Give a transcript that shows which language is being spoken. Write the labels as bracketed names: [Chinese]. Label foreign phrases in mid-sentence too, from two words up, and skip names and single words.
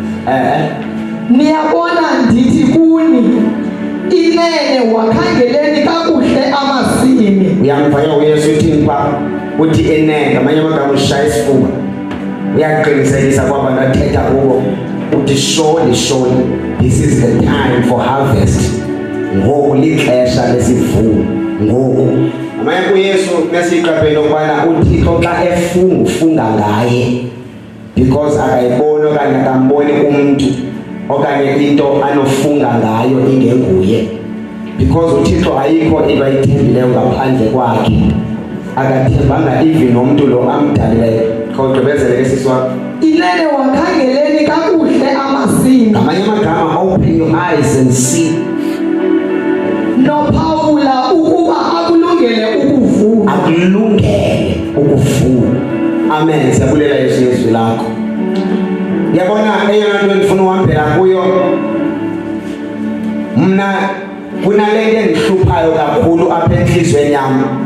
[Xhosa] Niyabona ndithi kuni inene, wakhangeleni kakuhle amasimi. Uyamfanya uYesu uthini pha? Uthi enene, ngamanye amagama ushaya isifuba. Uyaqinisekisa kwabantu athetha kubo. [English] Uthi surely this is the time for harvest. [Xhosa] Ngoku lixesha lesivuno. Ngoku amanye uYesu nesiqaphelo ukubana uThixo xa efunga ngaye because akayibona okanye akamboni umuntu okanye into anofunga ngayo ingenguye, because uThixo ayikho into ayithembileyo ngaphandle kwakhe, akathembanga even nomuntu lo amdalileyo. Khawugqibezele ke sisi wakho. Inene, wakhangeleni kakuhle amasimi. Ngamanye amagama, [English] open your eyes and see. [Xhosa] Nophawula ukuba akulungele ukuvuna. Akulungele ukuvuna. Amen. Siyabulela Yesu izwi lakho. Yabona eyona nto endifuna uhambela kuyo, mna kunalento endihluphayo kakhulu apha enhlizweni yam.